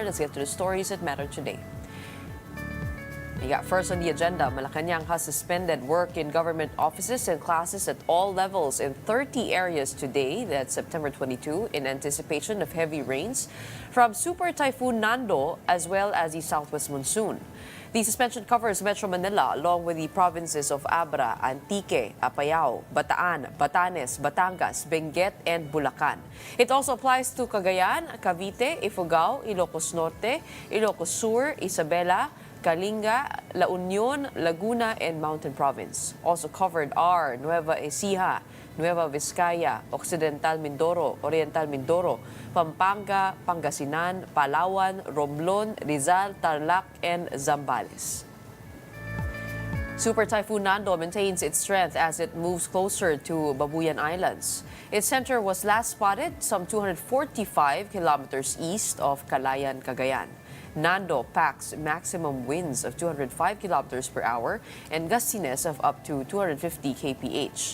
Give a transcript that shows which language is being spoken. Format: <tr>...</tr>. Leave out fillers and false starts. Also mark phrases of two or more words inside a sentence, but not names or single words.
<en>Let's get to the stories that matter today. You got first on the agenda, Malacanang has suspended work in government offices and classes at all levels in 30 areas today, that's September 22, in anticipation of heavy rains from Super Typhoon Nando as well as the southwest monsoon. The suspension covers Metro Manila along with the provinces of Abra, Antique, Apayao, Bataan, Batanes, Batangas, Benguet, and Bulacan. It also applies to Cagayan, Cavite, Ifugao, Ilocos Norte, Ilocos Sur, Isabela, Kalinga, La Union, Laguna, and Mountain Province. Also covered are Nueva Ecija, Nueva Vizcaya, Occidental Mindoro, Oriental Mindoro, Pampanga, Pangasinan, Palawan, Romblon, Rizal, Tarlac, and Zambales. Super Typhoon Nando maintains its strength as it moves closer to Babuyan Islands. Its center was last spotted some 245 kilometers east of Calayan, Cagayan. Nando packs maximum winds of 205 kilometers per hour and gustiness of up to 250 kph.</en>